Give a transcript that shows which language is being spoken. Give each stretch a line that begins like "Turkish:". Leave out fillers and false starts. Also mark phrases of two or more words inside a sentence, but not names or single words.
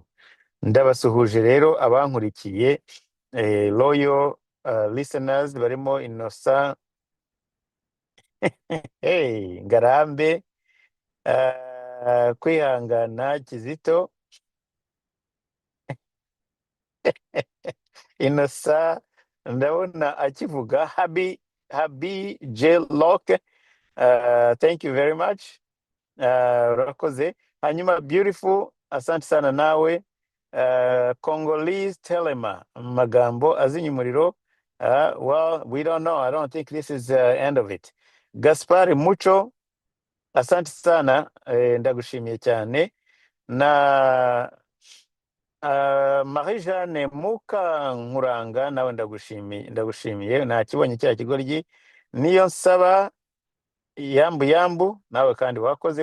Kinyarwanda: Ndabasuhuje rero abankurikiye,
English: loyal listeners
Kinyarwanda: barimo Innocent, Ngarambe, Kwihangana, Kizito, Innocent ndabona akivuga, Habi J Lock,
English: thank you very much,
Kinyarwanda: urakoze. Hanyuma Beautiful,
Swahili: asante sana
Kinyarwanda: nawe. Congolese Telema, magambo azinye umuriro.
English: Well, we don't know, I don't think this is the end of it.
Kinyarwanda: Gaspar Mucho,
Swahili: asante sana,
Kinyarwanda: ndagushimiye cyane. Na Marie-Jeanne Mukankuranga, nawe ndagushimiye, nakibonye cya kigoryi. Niyo nsaba yambu, nawe kandi wakoze.